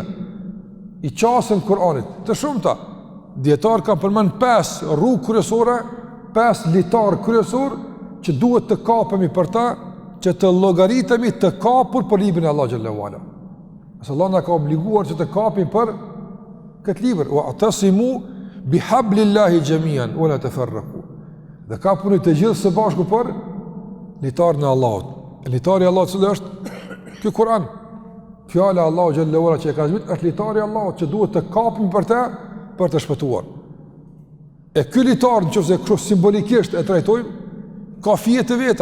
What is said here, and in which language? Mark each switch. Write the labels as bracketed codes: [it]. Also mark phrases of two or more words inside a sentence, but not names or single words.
[sq] I qasën Kur'anit të shumta. Dietar kanë përmend 5 rrugë kryesore, 5 litar kryesor që duhet të kapemi për ta, që të llogaritemi të kapur për librin e Allahut [ar] جل وعلا. [sq] Ase Allah na ka obliguar që të kapim për këtë libër, [ar] واعتصموا بحبل الله جميعا ولا تفرقوا. [sq] Dhe kapuni të gjithë së bashku për litarin e Allahut. Litari i Allahut cili është ky Kur'an. Fjala e Allahut [ar] جل وعلا [sq] që e ka zbrit është litari i Allahut që duhet të kapim për të shpëtuar. E ky litar, nëse kështu simbolikisht e trajtojmë, ka fije të veta.